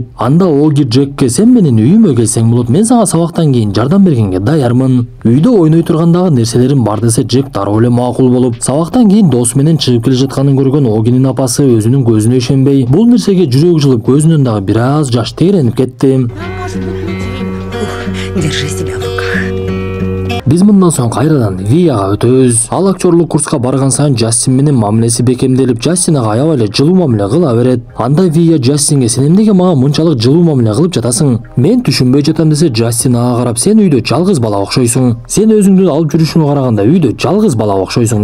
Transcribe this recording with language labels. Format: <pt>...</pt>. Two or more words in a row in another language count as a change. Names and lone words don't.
<ky>Анда Оги Джекке: "Сен менин үйүмө келсең болот, мен сага сабактан кийин жардам бергенге даярмын. Үйдө ойной тургандагы нерселерим бар" десе, Джек дароо эле макул болуп, сабактан кийин досу менен чыгып келе жатканын көргөн Огинин апасы өзүнүн көзүнө ишенбей, бул нерсеге жүрөгү жылып, көзүнөн дагы бир аз жаш тегеренип кетти.</ky> <ru>А может быть, музей? Держи себя в руках.</ru> <ky>Биз мындан соң кайрадан Вияга өтөбүз. Ал актерлук курска барган сайын Джастин менен мамилеси бекемделип, Джастин ага аябай эле жылуу мамиле кыла берет. Анда Вия Джастинге: "Сен эмнеге мага мынчалык жылуу мамиле кылып жатасың? Мен түшүнбөй жатам" десе, Джастин ага карап: "Сен үйдө жалгыз бала окшойсуң. Сен өзүңдүн алып жүрүшүңө караганда үйдө жалгыз бала окшойсуң.</ky>